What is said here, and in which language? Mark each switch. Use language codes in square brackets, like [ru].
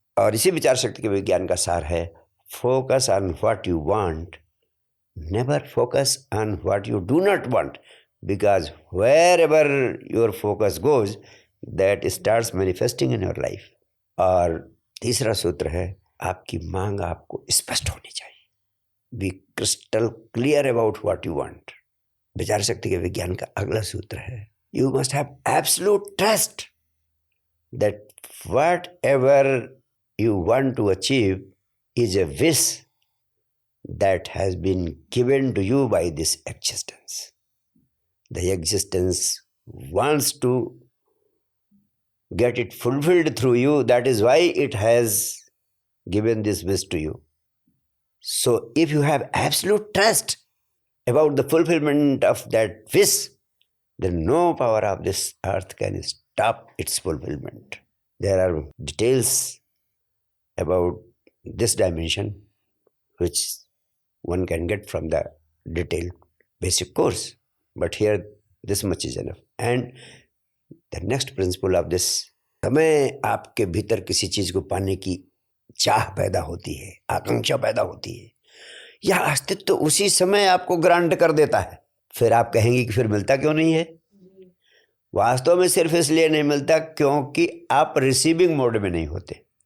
[hi] और इसी विचार शक्ति के विज्ञान का सार है [en] Focus on what you want, never focus on what you do not want, because wherever your focus goes that starts manifesting in your life. [hi] और तीसरा सूत्र है आपकी मांग आपको स्पष्ट होनी चाहिए। [en] Be crystal clear about what you want. [hi] विचार शक्ति के विज्ञान का अगला सूत्र है [en] You must have absolute trust that whatever you want to achieve is a wish that has been given to you by this existence. The existence wants to get it fulfilled through you. That is why it has given this wish to you. So if you have absolute trust about the fulfillment of that wish, then no power of this earth can stop its fulfillment. There are details about this dimension which one can get from the detailed basic course, but here this much is enough. And the next principle of this, [hi] समय आपके भीतर किसी चीज को पाने की चाह पैदा होती है, आकांक्षा पैदा होती है, यह अस्तित्व उसी समय आपको ग्रांट कर देता है। फिर आप कहेंगे कि फिर मिलता क्यों नहीं है? वास्तव में सिर्फ इसलिए नहीं मिलता क्योंकि आप रिसीविंग मोड में नहीं होते।